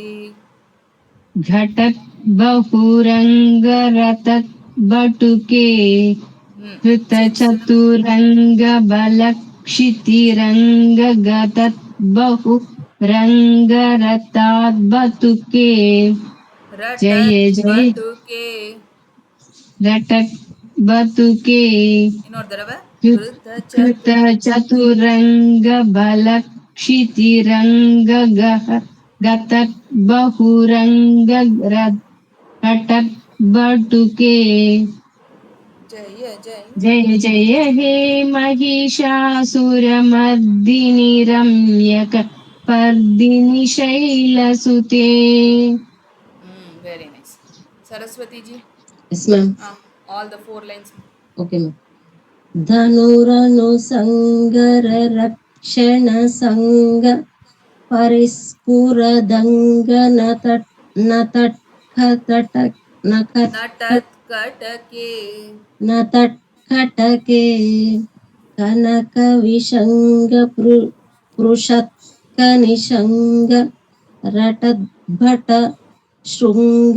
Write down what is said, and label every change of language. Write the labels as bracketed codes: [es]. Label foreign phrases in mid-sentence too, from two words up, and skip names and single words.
[sa] घटत् बहुरङ्ग रटत् बटुके कृतचतुरङ्ग बलक्षितिरङ्ग घटत् बहुरङ्ग रटत् बटुके जय जय रटत् बटुके [ta] இன்னொரு தடவை [sa] कृतचतुरङ्ग बलक्षितिरङ्ग घटत् बहुरङ्ग रटत् बटुके जय जय हे महिषासुरमर्दिनि रम्यकपर्दिनि शैलसुते. [en] Very nice. Saraswati ji. Yes ma'am. All the 4 lines. Okay ma'am. [sa] धनुरनुसङ्गर रक्षण सङ्ग परिस्फुरदङ्ग नटत्कटके कनकविशङ्ग पृषत्कनिशङ्ग रटद्भट शृङ्ग